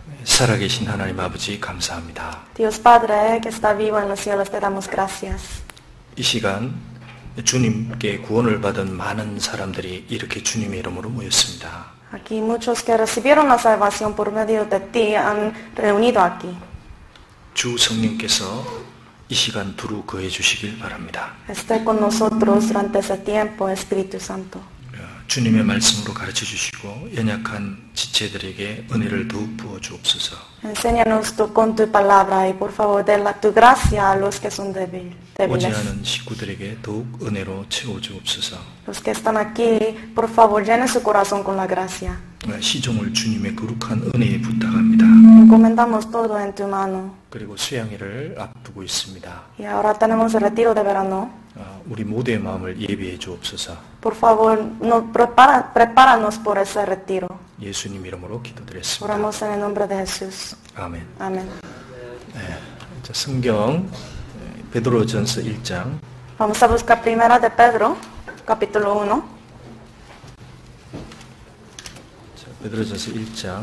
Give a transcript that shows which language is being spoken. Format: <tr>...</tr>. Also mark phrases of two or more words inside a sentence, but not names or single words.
<ko>살아계신 하나님 아버지 감사합니다.</ko> <es>Dios Padre que está vivo en los cielos, te damos gracias.</es> <ko>이 시간 주님께 구원을 받은 많은 사람들이 이렇게 주님의 이름으로 모였습니다.</ko> <es>Aquí muchos que recibieron la salvación por medio de ti han reunido aquí.</es> <ko>주 성령께서 이 시간 두루 거해 주시길 바랍니다.</ko> <es>Esté con nosotros durante ese tiempo, Espíritu Santo.</es> <ko>주님의 말씀으로 가르쳐 주시고 연약한 지체들에게 은혜를 더욱 부어 주옵소서.</ko> <es>Enséñanos tú con tu palabra y por favor de tu gracia a los que son</es> <ko>오지</ko> <es>débiles.</es> <ko>않은 식구들에게 더욱 은혜로 채워 주옵소서.</ko> <es>Los que están aquí, por favor llenen su corazón con la gracia.</es> <ko>시종을 주님의 거룩한 은혜에 부탁합니다.</ko> <es>Encomendamos todo en tu mano.</es> <ko>그리고 수양회를 앞두고 있습니다.</ko> <es>Y ahora tenemos el retiro de verano.</es> <ko>우리 모두의 마음을 예비해 주옵소서.</ko> <es>Por favor, prepáranos por ese retiro.</es> <ko>예수님 이름으로 기도드렸습니다.</ko> <es>Oramos en el nombre de Jesús.</es> <ko>아멘.</ko> <es>Amén.</es> <ko>자, 성경 베드로전서 1장</ko> <es>Vamos a buscar primera de Pedro, capítulo 1.</es> <ko>베드로전서 1장</ko>